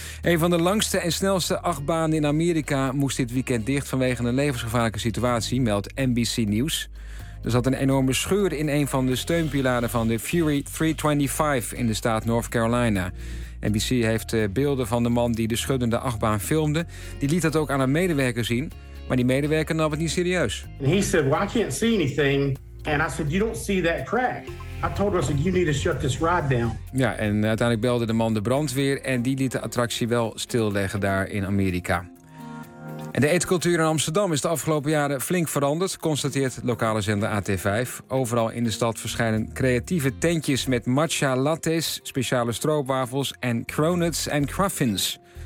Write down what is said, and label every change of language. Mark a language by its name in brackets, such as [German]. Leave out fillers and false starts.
[Dutch] Een van de langste en snelste achtbanen in Amerika moest dit weekend dicht vanwege een levensgevaarlijke situatie, meldt NBC News. Er zat een enorme scheur in een van de steunpilaren van de Fury 325 in de staat North Carolina. NBC heeft beelden van de man die de schuddende achtbaan filmde. Die liet dat ook aan een medewerker zien. Maar die medewerker nam het niet serieus. [English] He said, well, I can't see anything. And I said, you don't see that crack. I told him, I said, you need to shut this ride down. [Dutch] Ja, en uiteindelijk belde de man de brandweer en die liet de attractie wel stilleggen daar in Amerika. En de eetcultuur in Amsterdam is de afgelopen jaren flink veranderd, constateert lokale zender AT5. Overal in de stad verschijnen creatieve tentjes met matcha lattes, speciale stroopwafels en cronuts en cruffins.